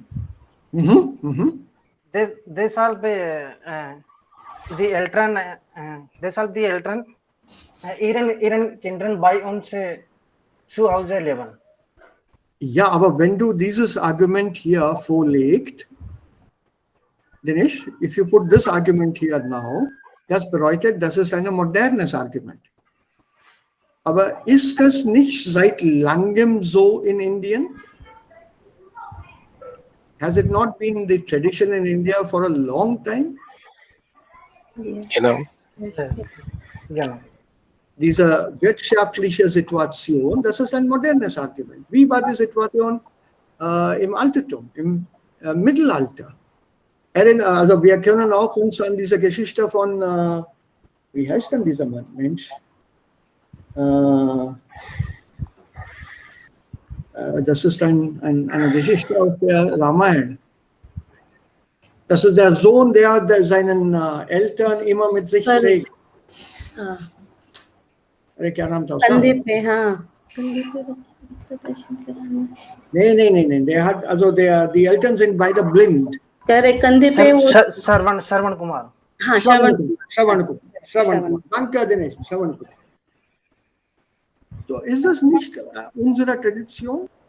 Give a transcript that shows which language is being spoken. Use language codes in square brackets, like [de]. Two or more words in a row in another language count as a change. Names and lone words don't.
[de] Deshalb die Eltern ihren Kindern bei uns zu Hause leben. Ja, aber wenn du dieses Argument hier vorlegst, [en] Dinesh, if you put this argument here now, [de] das bedeutet, das ist ein modernes Argument. Aber ist das nicht seit langem so in Indien? [en] Has it not been the tradition in India for a long time? [de] Genau. [en] Yes. [de] Genau. Diese wirtschaftliche Situation, das ist ein modernes Argument. Wie war die Situation im Altertum, im Mittelalter? Also wir können auch uns an diese Geschichte von, wie heißt denn dieser Mensch? Das ist eine Geschichte aus der Ramayana. Das ist der Sohn, der seinen Eltern immer mit sich trägt. [hi] क्या नाम था उसका? [de] Nee. Der hat, also die Eltern sind beide blind. Shravan Kumar. Shravan Kumar. Danke, Dinesh. Shravan Kumar. So, ist das nicht unsere Tradition?